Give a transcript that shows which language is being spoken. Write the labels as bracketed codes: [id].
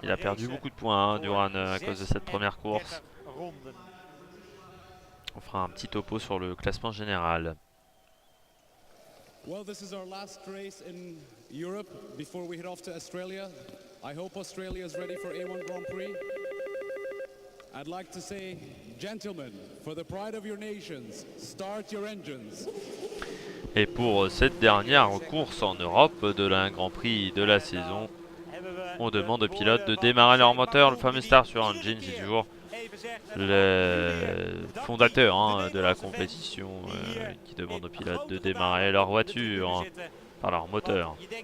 [fr] Il a perdu beaucoup de points, Duran, à cause de cette première course. On fera un petit topo sur le classement général. [en] Well, this is our last race in Europe before we head off to Australia. I hope Australia is ready for A1 Grand Prix. I'd like to say, gentlemen, for the pride of your nations, start your engines. [fr] Et pour cette dernière course en Europe de la Grand Prix de la saison, on demande aux pilotes de démarrer leur moteur. Le fameux Star sur Engine, c'est toujours le fondateur de la compétition qui demande aux pilotes de démarrer leur voiture par leur moteur.